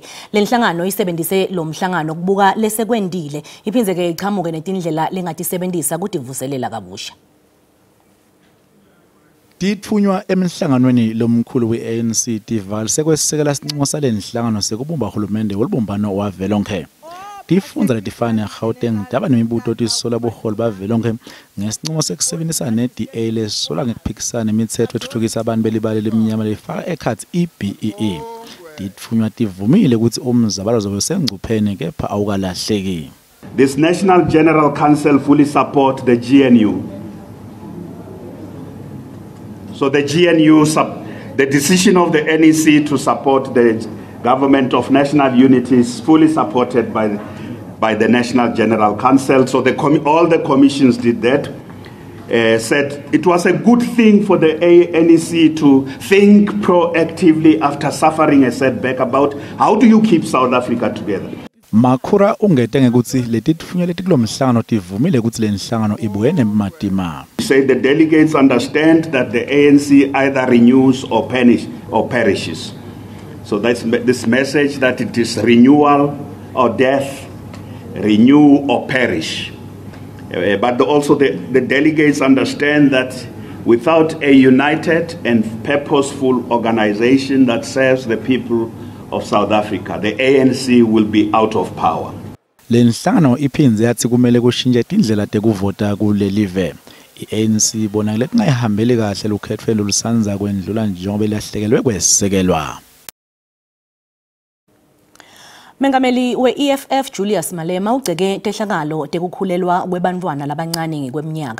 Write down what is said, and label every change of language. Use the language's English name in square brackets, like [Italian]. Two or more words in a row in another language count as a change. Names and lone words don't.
[Swati] Lenhlangano isebenzise lo mhlangano kubuka lesekwendile iphindze ke ichamuke netindlela lengatisebenzisa kutivuselela kabusha. Tithunywa emhlanganweni lomkhulu we-ANC Tival sekwesekela sinqumo salenhlangano sekubumba uhulumende welibumbano wavelonke. Tifundza letifana eGauteng daba nemibuto tisola buholi bavelonke ngesinqumo sekusebenzisa ne-DA lesola ngekuphikisana imithetho ethuthukisa abantu belibali lemnyama lefaka ekhathi i-BEE. Tithunywa tivumile ukuthi umzabalazo zobe sengcupheni kepha awukalahleki. [English] This National General Council fully support the GNU. So the GNU, the decision of the NEC to support the Government of National Unity is fully supported by the National General Council. So all the commissions did that. Said it was a good thing for the NEC to think proactively after suffering a setback about how do you keep South Africa together. [Swati] Makhura ungete ukuthi letitfunywa letikulomhlangano tivumile ukuthi lenhlangano ibuye nematima. [English] Say the delegates understand that the ANC either renews or perishes. So that's this message that it is renewal or death, renew or perish. But also the delegates understand that without a united and purposeful organization that serves the people of South Africa, the ANC will be out of power. [Swati] Lenhlangano iphindze yathi kumele kushintshe tindlela tekuvota kulelive. I-ANC bona lekungayihambeli kahle lukhetfelo lusanza kwendlula njengoba ilahlekelwe kwesekelwa. Mengameli we-EFF Julius Malema ugceke tehlakalo tekukhulelwa kwebantfwana labancane ngekweminyaka.